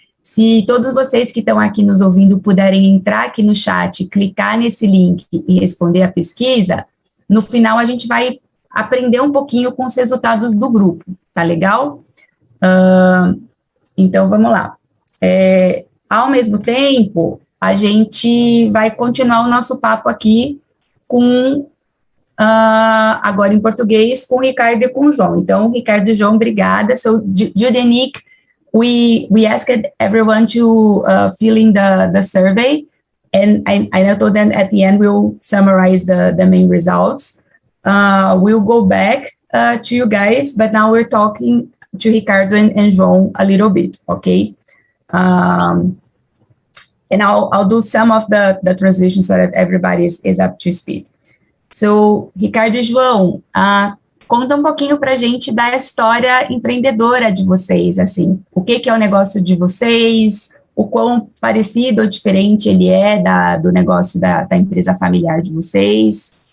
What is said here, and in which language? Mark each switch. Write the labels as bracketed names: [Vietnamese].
[Portuguese] Se todos vocês que estão aqui nos ouvindo puderem entrar aqui no chat, clicar nesse link e responder a pesquisa, no final a gente vai aprender um pouquinho com os resultados do grupo, tá legal? Então, vamos lá. Ao mesmo tempo, a gente vai continuar o nosso papo aqui com... agora em português, com o Ricardo e com o João. Então, Ricardo e João, obrigada. [English] So, Judy and Nick, we asked everyone to fill in the survey, and I told them at the end we'll summarize the main results. We'll go back to you guys, but now we're talking to Ricardo and João a little bit, okay? And I'll do some of the translation so that everybody is up to speed. [Portuguese] So, Ricardo e João, conta um pouquinho pra gente da história empreendedora de vocês, assim. O que é o negócio de vocês, o quão parecido ou diferente ele é do negócio da empresa familiar de vocês.